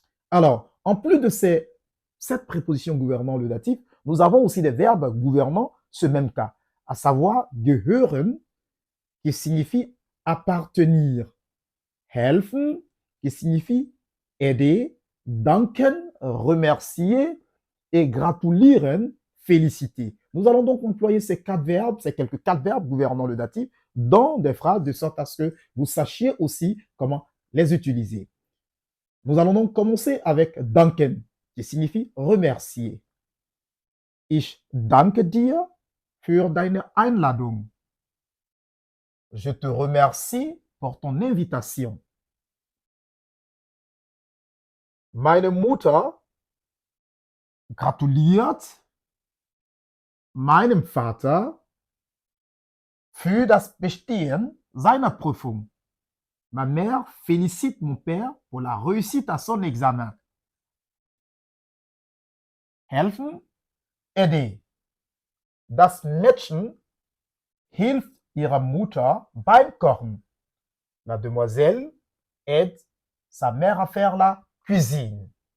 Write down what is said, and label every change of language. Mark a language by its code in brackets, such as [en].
[fr] Alors, en plus de cette préposition gouvernant le datif, nous avons aussi des verbes gouvernant ce même cas, à savoir gehören, qui signifie appartenir, helfen, qui signifie aider, danken, remercier, et gratulieren, féliciter. Nous allons donc employer ces quatre verbes, ces quelques quatre verbes gouvernant le datif, dans des phrases de sorte à ce que vous sachiez aussi comment les utiliser. Nous allons donc commencer avec danken, qui signifie remercier. [de] Ich danke dir für deine Einladung. [fr] Je te remercie pour ton invitation. [de] Meine Mutter gratuliert meinem Vater für das Bestehen seiner Prüfung. [fr] Ma mère félicite mon père pour la réussite à son examen. Helfen, aider. [de] Das Mädchen hilft ihrer Mutter beim Kochen. [fr] La demoiselle aide sa mère à faire la cuisine.